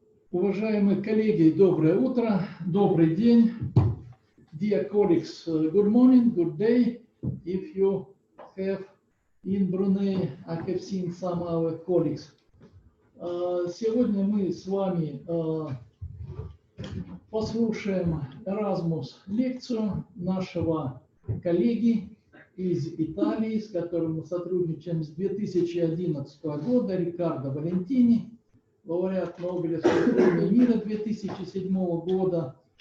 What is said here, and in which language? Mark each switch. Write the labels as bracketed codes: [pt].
[ru] Уважаемые коллеги, доброе утро, добрый день. [en] Dear colleagues, good morning, good day. If you have in Brunei, I have seen some of our colleagues. [ru] Сегодня мы с вами послушаем Erasmus лекцию нашего коллеги из Италии, с которым мы сотрудничаем с 2011 года, Риккардо Валентини, лауреат Нобелевской премии мира 2007 года,